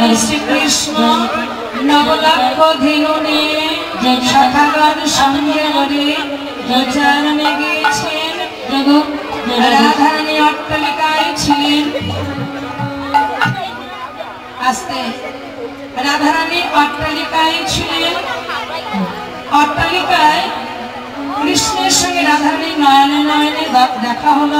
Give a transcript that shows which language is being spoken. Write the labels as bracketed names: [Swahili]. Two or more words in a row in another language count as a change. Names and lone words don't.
[Bangla] শ্রী কৃষ্ণ নবলক্ষ ধেনু নিয়ে সখাগণ সঙ্গে করে গোচারণে গিয়েছেন। রাধারানী অট্টালিকায় ছিলেন। আস্তে রাধারানী অট্টালিকায় ছিলেন। অট্টালিকায় কৃষ্ণের সঙ্গে রাধারানী নয়নে নয়নে দেখা হলো।